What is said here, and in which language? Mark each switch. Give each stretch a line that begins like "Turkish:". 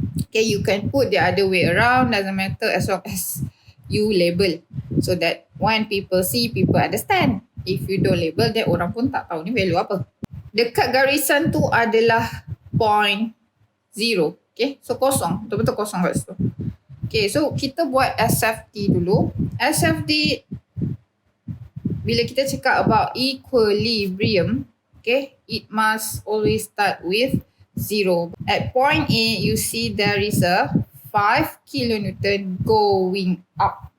English: Okay, you can put the other way around, doesn't matter as long as you label so that when people see, people understand. If you don't label, then
Malay: orang pun tak tahu ni value apa. Dekat garisan tu adalah point 0. Okay, so kosong. Betul-betul kosong kat situ. Okay, so kita buat SFD dulu.
English: SFD,
Malay: bila kita cakap
English: about equilibrium, okay, it must always start with 0. At point A, you see there is a 5 kilonewton going up.